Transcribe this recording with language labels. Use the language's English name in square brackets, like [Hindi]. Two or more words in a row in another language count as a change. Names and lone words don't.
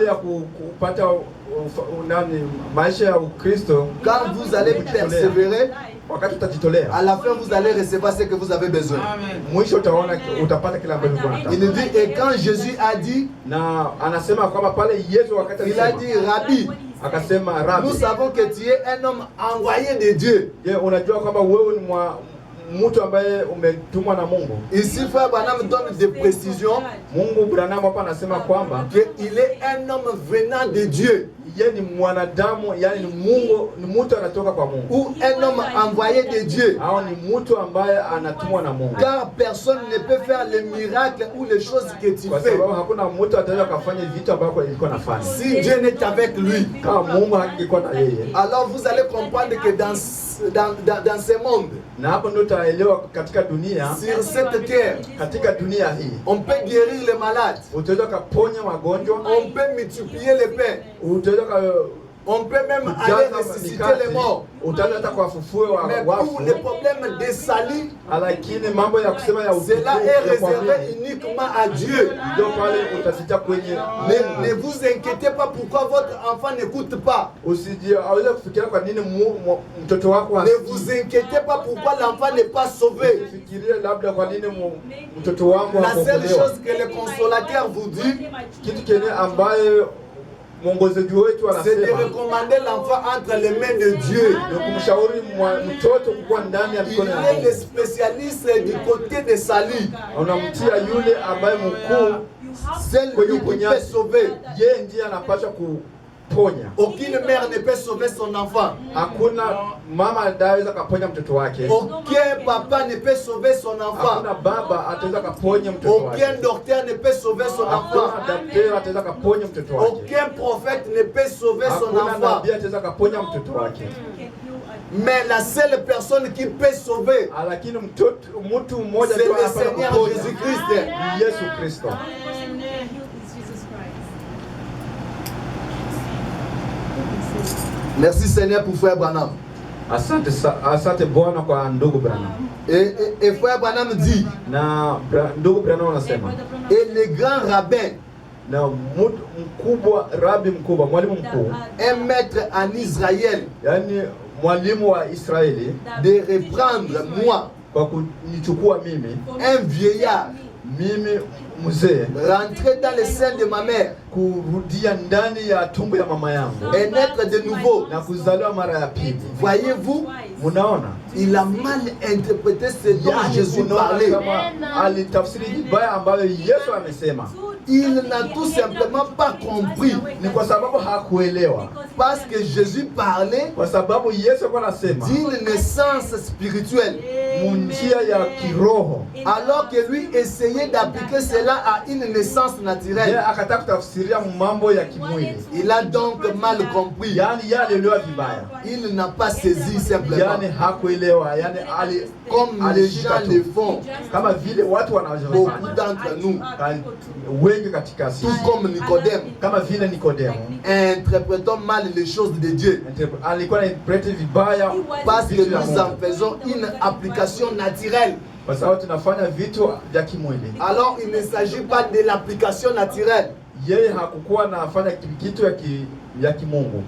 [French] Quand vous allez persévérer, à la fin vous allez recevoir ce que vous avez besoin. Il dit, et quand Jésus a dit, il a dit, Rabbi, nous savons que tu es un homme envoyé de Dieu. [Swahili] mtu ambaye umetumwa na Mungu. [French] Ici frère Branham donne des précisions. [Swahili] Mungu Branham hapa anasema kwamba [French] qu'il est un homme venant de Dieu. [Swahili] Yeye ni mwanadamu, yani ni Mungu, ni mtu anatoka kwa Mungu. [French] Ou un homme envoyé de Dieu. [Swahili] Au ni mtu ambaye anatumwa na Mungu. [French] Car personne ne peut faire les miracles ou les choses que tu [Swahili] Kwa [French] fais. [Swahili] sababu hakuna mtu ataweza kufanya vitu ambavyo ilikuwa nafanya. [French] Si Dieu n'est avec lui. [Swahili] Kama Mungu hakikuwa na yeye. [French] Alors vous allez comprendre que dans ce monde, [Swahili] na hapo ndio utaelewa katika dunia, [French] sur cette terre, [Swahili] katika dunia hii, [French] on peut guérir les malades. [Swahili] utaweza kuponya magonjwa, [French] on peut multiplier les pains. [Swahili] utaweza [French] on peut même aller ressusciter les morts. [Swahili] Utaweza kuwafufua wafu. [French] Mais pour les problèmes de salut, [Swahili] lakini mambo ya kusema ya utukufu, [French] cela est réservé uniquement à Dieu. [Swahili] Ndio pale utasikia kwenye. [French] Ne vous inquiétez pas pourquoi votre enfant n'écoute pas. [Swahili] Usije aweze kufikiria kwa nini mtoto wako [French] ne vous inquiétez pas pourquoi l'enfant n'est pas sauvé. [Swahili] Usifikirie labda kwa nini mtoto wangu [French] la seule chose que le consolateur vous dit, [Swahili] kitu kile ambaye mwongozaji wetu anasema, [French] c'est de recommander l'enfant entre les mains de Dieu. [Swahili] Kumshauri mtoto kuwa ndani ya mikono ya Mungu. [French] Il est le spécialiste du côté de salut. [Swahili] Unamtia yule ambaye mkuu, [French] celui qui peut sauver. [Swahili] Yeye ndiye anapaswa kuponya. [French] Aucune mère ne peut sauver son enfant. [Swahili] Hakuna mama anaweza kuponya mtoto wake. [French] Aucun papa ne peut sauver son enfant. [Swahili] Hakuna baba ataweza kuponya mtoto wake. [French] Aucun docteur ne peut sauver son enfant. [Swahili] Hakuna daktari ataweza kuponya mtoto wake. [French] Aucun prophète ne peut sauver son enfant. [Swahili] Hakuna nabii ataweza kuponya mtoto wake. [French] Mais la seule personne qui peut sauver, [Swahili] lakini mtu mmoja [French] c'est le Seigneur Jésus-Christ. [Swahili] Yesu Kristo. [French] Merci Seigneur pour frère Branham. [Swahili] Asante Bwana kwa ndugu Branham. [French] Et frère Branham dit, [Swahili] na ndugu Branham anasema, [French] et les grands rabbins, [Swahili] na mkubwa, rabi mkubwa, mwalimu mkuu, [French] un maître en Israël, [Swahili] yani mwalimu wa Israeli, [French] de reprendre moi, [Swahili] kwa kunichukua mimi, [French] un vieillard, [Swahili] mimi mzee, [French] rentrer dans le sein de ma mère, [Swahili] kurudia ndani ya tumbo ya mama yangu, [French] et naître de nouveau, [Swahili] na kuzaliwa mara ya pili. [French] Voyez-vous, [Swahili] munaona, [French] il a mal interprété ce dont Jésus parlait. [Swahili] Alitafsiri vibaya ambayo Yesu amesema. [French] Il n'a tout simplement pas compris. [Swahili] Ni kwa sababu hakuelewa. [French] Parce que Jésus parlait [Swahili] kwa sababu Yesu anasema [French] d'une naissance spirituelle. [Swahili] Munjia ya kiroho. [French] Alors que lui essayait d'appliquer cela à une naissance naturelle. [Swahili] Akataka kutafsiria mambo ya kimwili. [French] Il a donc mal compris. [Swahili] Yani yalielewa vibaya. [French] Il n'a pas saisi simplement. [Swahili] Yani hakuelewa, yani [French] comme les gens le font. [Swahili] Kama vile watu wanavyofanya. [French] Beaucoup d'entre nous. [Swahili] Wengi katika sisi. [French] Tout comme Nicodème. [Swahili] Kama vile Nicodème. [French] Interprétons mal les choses de Dieu. [Swahili] Alikuwa anainterprete vibaya. [French] Parce que nous en faisons une application naturelle. [Swahili] Kwa sababu tunafanya vitu vya kimwili. [French] Alors il ne s'agit pas de l'application naturelle. [Swahili] Yeye hakukuwa anafanya kitu ya kimungu.